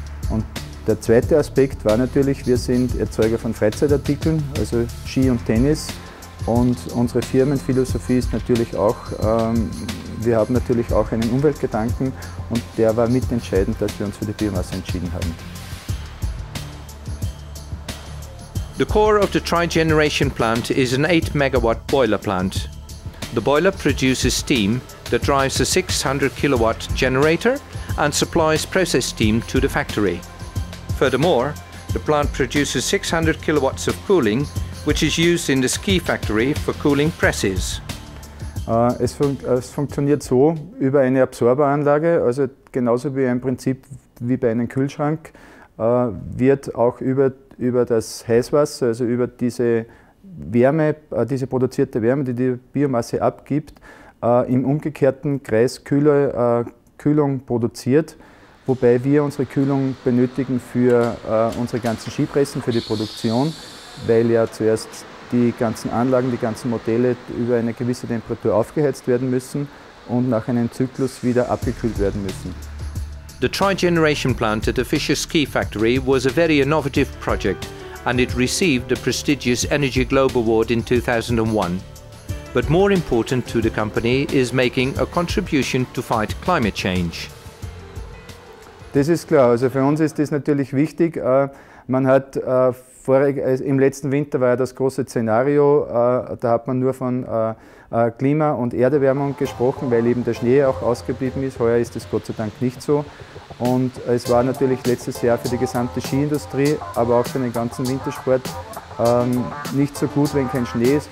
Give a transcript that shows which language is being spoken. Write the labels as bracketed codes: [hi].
[de] Und der zweite Aspekt war natürlich, wir sind Erzeuger von Freizeitartikeln, also Ski und Tennis. Und unsere Firmenphilosophie ist natürlich auch, wir haben natürlich auch einen Umweltgedanken und der war mitentscheidend, dass wir uns für die Biomasse entschieden haben. [en] The core of the trigeneration plant is an 8 megawatt boiler plant. The boiler produces steam that drives a 600 kilowatt generator and supplies process steam to the factory. Furthermore, the plant produces 600 kilowatts of cooling, which is used in the ski factory for cooling presses. [de] Es funktioniert so über eine Absorberanlage, also genauso wie im Prinzip wie bei einem Kühlschrank, wird auch über das Heißwasser, also über diese Wärme, diese produzierte Wärme, die die Biomasse abgibt, im umgekehrten Kreis Kühlung produziert, wobei wir unsere Kühlung benötigen für unsere ganzen Skipressen, für die Produktion, weil ja zuerst die ganzen Anlagen, die ganzen Modelle über eine gewisse Temperatur aufgeheizt werden müssen und nach einem Zyklus wieder abgekühlt werden müssen. [en] The trigeneration plant at the Fischer ski factory was a very innovative project and it received the prestigious Energy Globe Award in 2001. But more important to the company is making a contribution to fight climate change. [de] Das ist klar. Also für uns ist das natürlich wichtig. Man hat im letzten Winter war ja das große Szenario, da hat man nur von Klima- und Erderwärmung gesprochen, weil eben der Schnee auch ausgeblieben ist. Heuer ist das Gott sei Dank nicht so. Und es war natürlich letztes Jahr für die gesamte Skiindustrie, aber auch für den ganzen Wintersport nicht so gut, wenn kein Schnee ist.